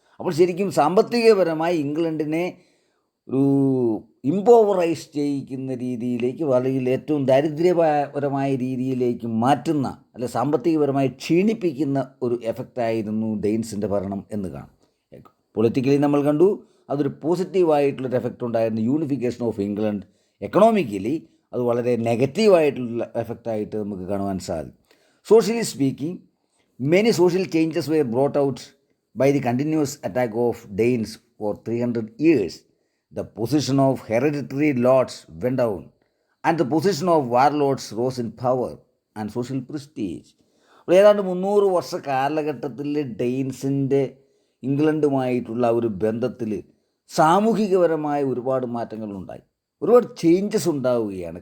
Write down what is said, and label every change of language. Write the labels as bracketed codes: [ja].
[ml] അപ്പോൾ ശരിക്കും സാമ്പത്തികപരമായി ഇംഗ്ലണ്ടിനെ ഒരു ഇംപവറൈസ് ചെയ്യിക്കുന്ന രീതിയിലേക്ക്, അല്ലെങ്കിൽ ഏറ്റവും ദാരിദ്ര്യപരമായ രീതിയിലേക്ക് മാറ്റുന്ന, അല്ലെ സാമ്പത്തികപരമായി ക്ഷീണിപ്പിക്കുന്ന ഒരു എഫക്റ്റായിരുന്നു ഡെയിൻസിൻ്റെ ഭരണം എന്ന് കാണാം. പൊളിറ്റിക്കലി നമ്മൾ കണ്ടു അതൊരു പോസിറ്റീവായിട്ടുള്ളൊരു എഫക്റ്റ് ഉണ്ടായിരുന്നു, യൂണിഫിക്കേഷൻ ഓഫ് ഇംഗ്ലണ്ട്. എക്കണോമിക്കലി അത് വളരെ നെഗറ്റീവായിട്ടുള്ള എഫക്റ്റായിട്ട് നമുക്ക് കാണുവാൻ സാധിക്കും. [en] Socially speaking, many social changes were brought out by the continuous attack of Danes for 300 years. The position of hereditary lords went down, and the position of warlords rose in power and social prestige. [ml] അപ്പോൾ ഏതാണ്ട് 300 വർഷ കാലഘട്ടത്തിൽ ഡെയിൻസിൻ്റെ ഇംഗ്ലണ്ടുമായിട്ടുള്ള ഒരു ബന്ധത്തിൽ സാമൂഹികപരമായ ഒരുപാട് മാറ്റങ്ങളുണ്ടായി, ഒരുപാട് changes ഉണ്ടാവുകയാണ്.